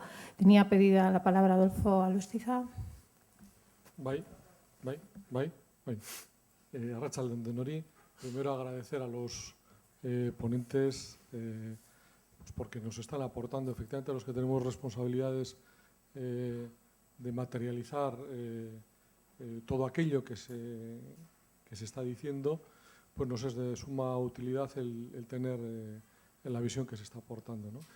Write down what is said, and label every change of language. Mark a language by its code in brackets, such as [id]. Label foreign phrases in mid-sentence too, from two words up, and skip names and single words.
[es] Tenía pedida la palabra Adolfo Alustiza. [eu] Bai. Arratsalde denoi. [es] Primero agradecer a los ponentes pues porque nos están aportando, efectivamente, a los que tenemos responsabilidades de materializar todo aquello que se está diciendo, pues nos es de suma utilidad el tener la visión que se está aportando, ¿no?